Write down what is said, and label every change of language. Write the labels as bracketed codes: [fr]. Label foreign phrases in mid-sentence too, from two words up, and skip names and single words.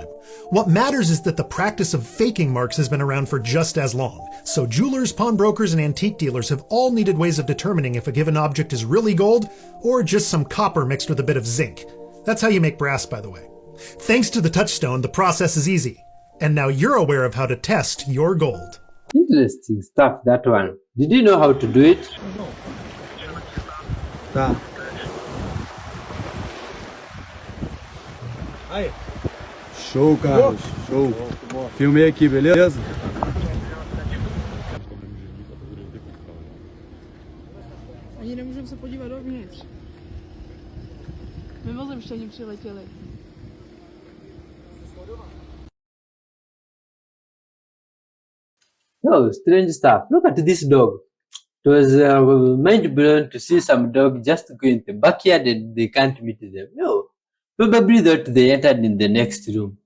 [en] What matters is that the practice of faking marks has been around for just as long, so jewelers, pawnbrokers, and antique dealers have all needed ways of determining if a given object is really gold, or just some copper mixed with a bit of zinc. That's how you make brass, by the way. Thanks to the touchstone, the process is easy. And now you're aware of how to test your gold. Interesting stuff, that one. Did you know how to do it? [pt] Tá. Aí. Show, Carlos. Show. Filmei aqui, beleza? [cs] Ani nemůžeme se podívat dovnitř. Mimozemštění přiletěli. [en] Oh, strange stuff. Look at this dog. It was mind-blowing to see some dog just go in the backyard and they can't meet them. No, probably that they entered in the next room.